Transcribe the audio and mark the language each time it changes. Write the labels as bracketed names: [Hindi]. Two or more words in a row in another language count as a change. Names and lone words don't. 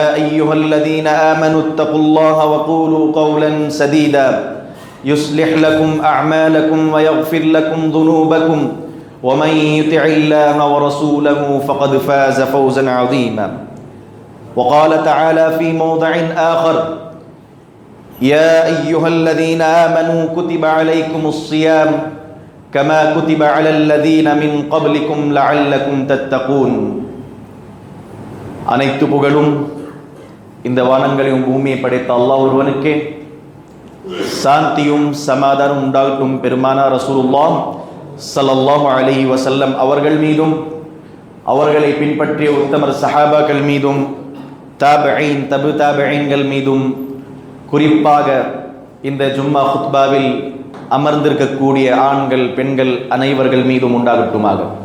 [Arabic] أيها الذين آمنوا اتقوا الله وقولوا قولا سديدا يصلح لكم أعمالكم ويغفر لكم ذنوبكم ومن يطع الله ورسوله فقد فاز فوزا عظيما وقال تعالى في موضع آخر يا أيها الذين آمنوا كتب عليكم الصيام كما كتب على الذين من قبلكم لعلكم تتقون [Tamil] அனைத்து புகழும் இந்த வானங்களையும் பூமியை படைத்த அல்லாஹ் ஒருவனுக்கே, சாந்தியும் சமாதானம் உண்டாகட்டும் பெருமானார் ரசூலுல்லாஹ் [Arabic] صلى الله عليه وسلم [Tamil] அவர்கள் மீதும் அவர்களை பின்பற்றிய உத்தமர் சஹாபாக்கள் மீதும் தாபிஈன் தபு தாபிஈன்கள் மீதும் குறிப்பாக இந்த ஜும்மா குத்பாவில் அமர்ந்திருக்கக்கூடிய ஆண்கள் பெண்கள் அனைவர்கள் மீதும் உண்டாகட்டுமாக.